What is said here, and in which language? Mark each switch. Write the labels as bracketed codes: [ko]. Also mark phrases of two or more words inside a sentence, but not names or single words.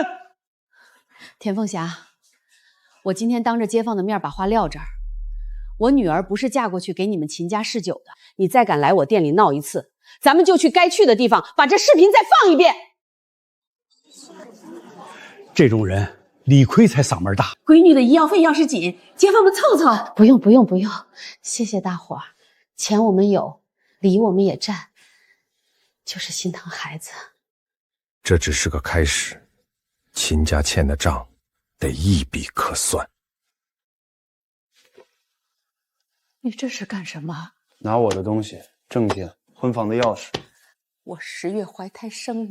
[zh] 田鳳霞，我今天當着街坊的面把話撂這兒，我女兒不是嫁過去給你們秦家試酒的，你再敢來我店裡鬧一次，咱們就去該去的地方把這視頻再放一遍。這種人理虧才嗓門大。閨女的醫藥費要是緊，街坊們湊湊。不用不用不用，謝謝大夥兒，錢我們有，禮我們也占，就是心疼孩子。這只是個開始，秦家欠的賬得一筆可算。你這是幹什麼？拿我的東西，證件，婚房的鑰匙。